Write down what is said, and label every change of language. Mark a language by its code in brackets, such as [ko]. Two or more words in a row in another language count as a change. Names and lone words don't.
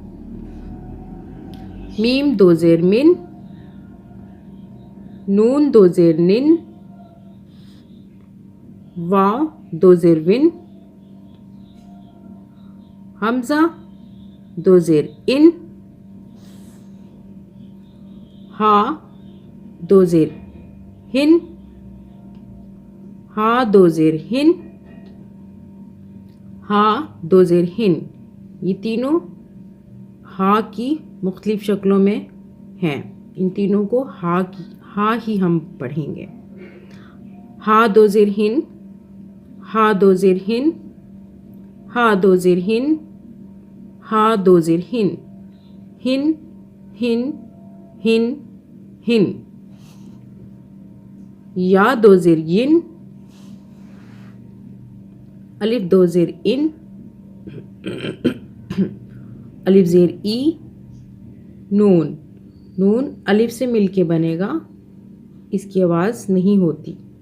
[ur] میم دو زیر مِن، نون دو زیر نِن، واؤ دو زیر وِن، ہمزہ دو زیر اِن، ہا دو زیر ہِن، ہا دو زیر ہِن، ہا دو زیر ہِن. یہ تینوں ہا کی مختلف شکلوں میں ہیں. ان تینوں کو ہا ہی ہم پڑھیں گے. ہا دو زیر ہِن، ہا دو زیر ہِن، ہا دو زیر ہِن، ہا دو زیر ہِن، ہِن ہِن ہِن ہِن. یا دو زیر یِن، الف دو زیر اِن، الف زیر ای، نون نون الف سے مل کے بنے گا، اس کی آواز نہیں ہوتی.